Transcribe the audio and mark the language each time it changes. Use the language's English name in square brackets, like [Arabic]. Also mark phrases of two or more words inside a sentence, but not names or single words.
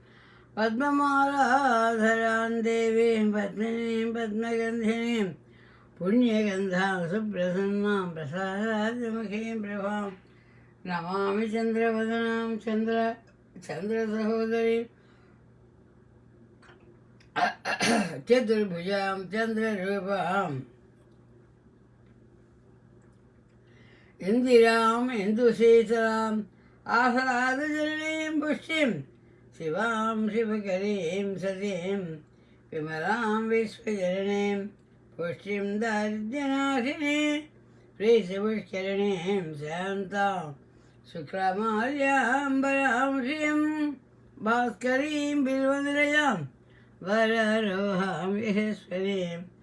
[Sanskrit] पद्ममालाधरां देवीं पद्मिनीं पद्मगन्धिनीं पुण्यगन्धां सुप्रसन्नां प्रसादाद्यमुखीं प्रभां नमामि चन्द्रवदनां चन्द्रसहोदरी చతుర్భుజాం చంద్రరూపాం ఇందిరాం ఇందుశీతలాం ఆహ్లాదజననీం పుష్టిం శివాం శివకరీం సతీం విమలాం విశ్వజననీం పుష్టిం దారిద్ర్యనాశినీ ప్రీతిపుష్కరిణీం శాంతాం శుక్లమాల్యాంబరాం శ్రియం భాస్కరీం బిల్వనిలయాం వరరోహాం యశస్వరీం